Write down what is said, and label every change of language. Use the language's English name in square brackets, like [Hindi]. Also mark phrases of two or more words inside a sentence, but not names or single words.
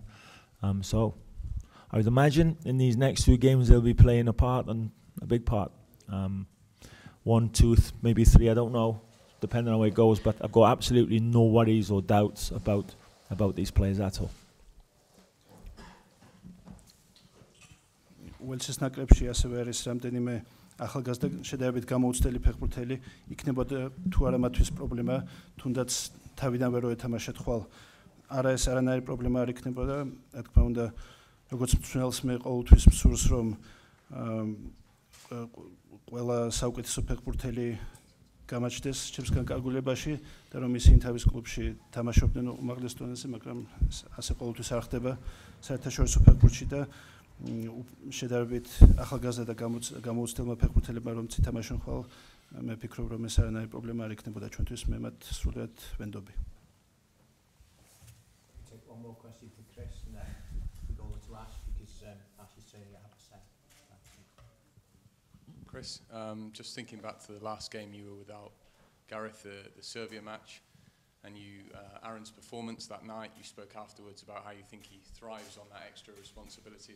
[English] So I would imagine in these next 2 games they'll be playing a part, and a big part. 1, 2, maybe 3, I don't know, depending on how it goes, but I've got absolutely no worries or doubts about these players at all. [Georgian] Welsh-ის ნაკრებში ასევე არის რამდენიმე ახალგაზრდა შედარებით გამოუცდელი ფეხბურთელი, იქნებოდა თუ არა მათთვის პრობლემა, თუნდაც თავიდან ვერ მოეთამაშეთ ხვალ. არა ეს არანაირი პრობლემა არ იქნებოდა, რა თქმა უნდა, როგორც მწვრთნელს მე ყოველთვის მსურს, რომ ყველა საუკეთესო ფეხბურთელი გამაჩნდეს ჩემს განკარგულებაში და რომ ისინი თავის კლუბში თამაშობდნენ უმაღლეს დონეზე, მაგრამ ასე ყოველთვის არ ხდება საერთაშორისო ფეხბურთში და შედარებით ახალგაზრდა და გამოუცდელმა ფეხბურთელებმა რომ ცითამაშონ ხვალ, მე ვფიქრობ, რომ ეს არანაირი პრობლემა არ იქნებოდა ჩვენთვის, მე მათ სრულიად ვენდობი. [English] Take one more question from Chris and then we go over to Ash because Ash is training at 100%. Chris, just thinking back to the last game you were without Gareth, the Serbia match, and Aaron's performance that night, you spoke afterwards about how you think he thrives on that extra responsibility.